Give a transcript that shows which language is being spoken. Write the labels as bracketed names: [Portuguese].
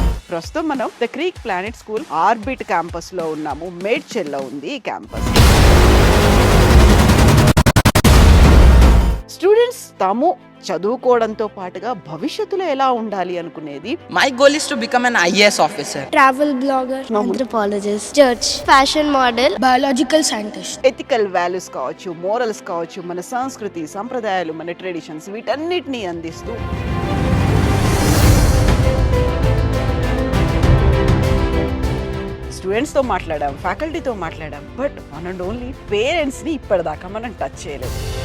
[Telugu] ప్రస్తుతం మనం the creek planet school orbit campus లో ఉన్నాము. మేడ్చల్లో ఉంది ఈ క్యాంపస్. స్టూడెంట్స్ తాము చదువుకోవడంతో పాటుగా భవిష్యత్తులో ఎలా ఉండాలి అనుకునేది. [English] My goal is to become an IAS officer. Travel blogger, anthropologist, judge, fashion model, biological scientist. [Telugu] Ethical values కావచ్చు, మోరల్స్ కావచ్చు, మన సంస్కృతి సంప్రదాయాలు, మన ట్రెడిషన్స్ వీటన్నిటిని అందిస్తూ స్టూడెంట్స్తో మాట్లాడాం, ఫ్యాకల్టీతో మాట్లాడాం. [English] but one and only [Telugu] పేరెంట్స్ని ఇప్పటిదాకా మనం టచ్ చేయలేదు.